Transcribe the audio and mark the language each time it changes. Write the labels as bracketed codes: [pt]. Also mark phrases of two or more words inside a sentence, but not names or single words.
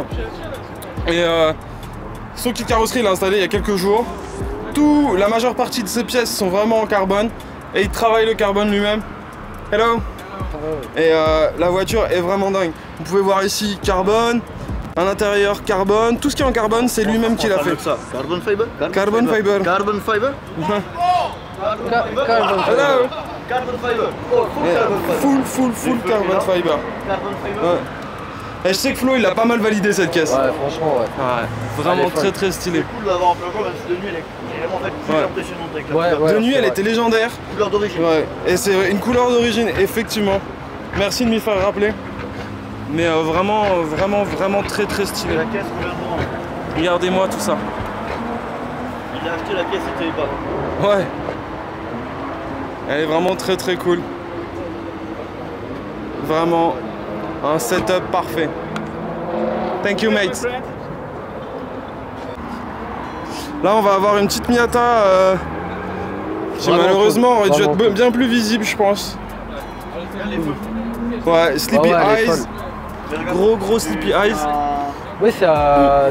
[fr] Et son kit carrosserie, il l'a installé il y a quelques jours. La majeure partie de ses pièces sont vraiment en carbone. Et il travaille le carbone lui-même. [en] Hello. [fr] Et la voiture est vraiment dingue. Vous pouvez voir ici, carbone. Un intérieur carbone, tout ce qui est en carbone, c'est lui-même qui l'a fait. [en] Carbon fiber? Carbon fiber. Carbon fiber? Hello. Carbon fiber. Oh, Full carbon fiber. Carbon fiber. [fr] Ouais. Et je sais que Flo il a pas mal validé cette caisse. Ouais, franchement, ouais. Vraiment très stylé. C'est cool d'avoir un peu même si de nuit elle est vraiment plus impressionnante avec la couleur. De nuit elle était légendaire. Couleur d'origine. Ouais. Et c'est une couleur d'origine, effectivement. Merci de m'y faire rappeler. Mais vraiment très stylé. La caisse complètement. Regardez-moi tout ça. Il a acheté la caisse, c'était pas. Ouais. Elle est vraiment très cool. Vraiment un setup parfait. [en] Thank you mate. [fr] Là on va avoir une petite Miata qui malheureusement aurait dû être bien plus visible je pense. Ouais, Sleepy Eyes. Gros Sleepy Eyes. Oui, c'est à...